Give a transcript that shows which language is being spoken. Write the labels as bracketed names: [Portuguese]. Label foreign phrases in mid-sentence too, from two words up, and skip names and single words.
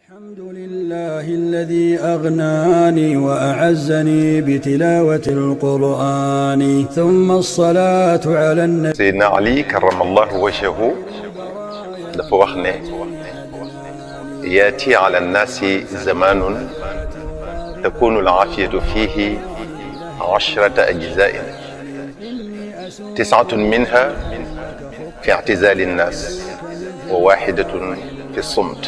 [Arabic] الحمد لله الذي أغناني وأعزني بتلاوة القرآن ثم الصلاة على النبي. سيدنا علي كرم الله وجهه [Wolof] dafa wax ne [Arabic] يأتي على الناس زمان تكون العافية فيه 10 أجزاء تسعة منها في اعتزال الناس وواحدة في الصمت.